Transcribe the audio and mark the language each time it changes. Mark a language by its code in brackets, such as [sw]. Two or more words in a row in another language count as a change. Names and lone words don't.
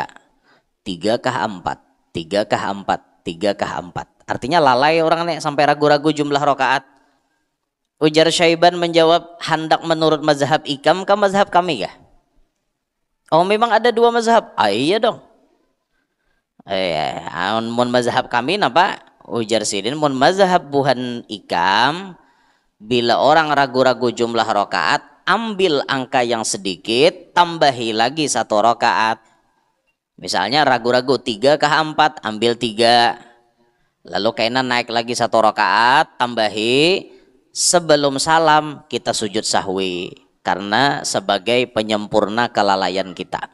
[bjn] 3 kah 4? 3 kah 4? 3 kah 4? Artinya lalai orang nih sampai ragu-ragu jumlah rokaat. Ujar Syaiban menjawab, hendak menurut mazhab ikam ke mazhab kami ya? [id] Oh memang ada dua mazhab. Ah iya dong. [bjn] Mun mazhab kami napa? Ujar Sidin, mun mazhab buhan ikam, bila orang ragu-ragu jumlah rokaat, ambil angka yang sedikit, tambahi lagi 1 rokaat. Misalnya ragu-ragu 3 kah 4, ambil 3. Lalu kainan naik lagi 1 rokaat, tambahi. [id] Sebelum salam kita sujud sahwi. Karena sebagai penyempurna kelalaian kita.